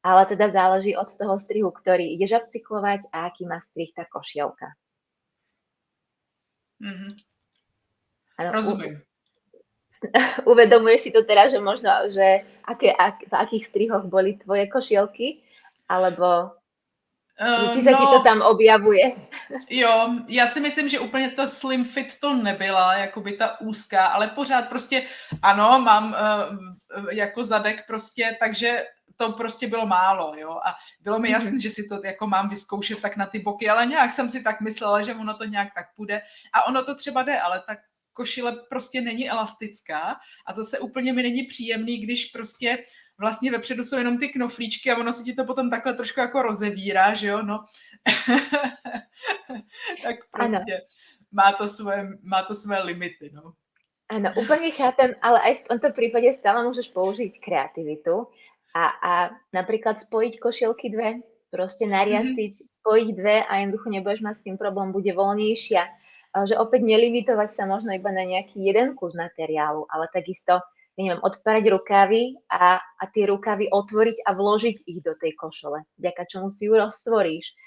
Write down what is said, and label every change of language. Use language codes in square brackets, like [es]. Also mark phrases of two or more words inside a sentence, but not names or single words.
[sk] ale teda záleží od toho strihu, ktorý ideš upcyklovať a aký má strih tá košielka. Mhm. Áno, [cs] Rozumím. [sk] uvedomuješ si to teraz, že možno, že v akých strihoch boli tvoje košielky? Alebo že či sa ti to [cs] No, [sk] tam objavuje? [cs] jo, já si myslím, že úplně ta [en] slim fit [cs] to nebyla, jakoby ta úzká, ale pořád prostě ano, mám jako zadek prostě, takže to prostě bylo málo, jo, a bylo mi jasné, že si to jako mám vyzkoušet tak na ty boky, ale nějak jsem si tak myslela, že ono to nějak tak půjde a ono to třeba jde, ale tak košile prostě není elastická a zase úplně mi není příjemný, když prostě vlastně vepředu jsou jenom ty knoflíčky a ono se ti to potom takhle trošku jako rozevírá, že jo, no. Tak [sk] Áno. [cs] prostě má to svoje limity, no. [sk] Áno, úplne chápem, ale aj v tomto prípade stále môžeš použiť kreativitu a napríklad spojiť košielky dve, proste Mhm. nariasiť, spojiť dve a jednoducho nebudeš mať s tým problém, bude voľnejšia. Že opäť nelimitovať sa možno iba na nejaký jeden kus materiálu, ale takisto, ja neviem, odparať rukávy a tie rukávy otvoriť a vložiť ich do tej košele, vďaka čomu si ju roztvoríš.